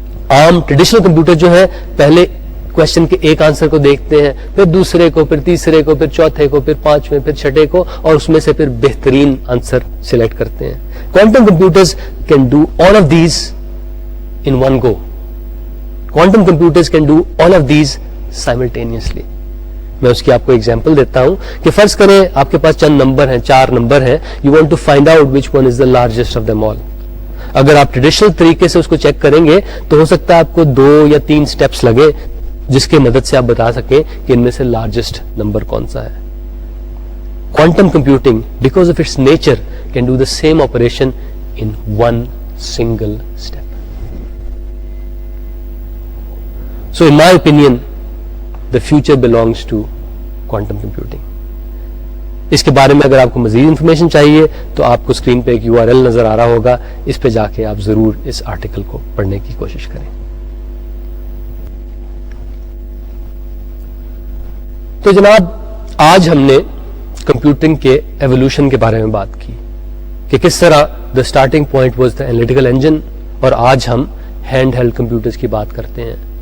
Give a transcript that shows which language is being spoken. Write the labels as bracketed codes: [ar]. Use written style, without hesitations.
[ur] عام traditional computer جو ہے پہلے کوشچن کے ایک آنسر کو دیکھتے ہیں, پھر دوسرے کو, پھر تیسرے کو, پھر چوتھے کو, پھر پانچویں, پھر چھٹے کو, اور اس میں سے پھر بہترین آنسر سلیکٹ کرتے ہیں. [en] Quantum computers can do all of these in one go. Quantum computers can do all of these simultaneously. [ur] میں اس کی آپ کو ایگزامپل دیتا ہوں کہ فرض کریں آپ کے پاس چند نمبر ہیں, 4 نمبر ہیں. [en] You want to find out which one is the largest of them all. [ur] اگر آپ ٹریڈیشنل طریقے سے اس کو چیک کریں گے تو ہو سکتا ہے آپ کو 2 یا 3 سٹیپس لگے جس کی مدد سے آپ بتا سکیں کہ ان میں سے لارجسٹ نمبر کون سا ہے. [en] Quantum computing because of its nature can do the same operation in one single step. So in my opinion the future belongs to quantum computing. [ur] اس کے بارے میں اگر آپ کو مزید انفارمیشن چاہیے تو آپ کو اسکرین پہ ایک URL نظر آ رہا ہوگا, اس پہ جا کے آپ ضرور اس آرٹیکل کو پڑھنے کی کوشش کریں. تو جناب آج ہم نے کمپیوٹنگ کے ایوولوشن کے بارے میں بات کی کہ کس طرح [en] the starting point was the analytical engine, [ur] اور آج ہم ہینڈ ہیلڈ کمپیوٹرز کی بات کرتے ہیں.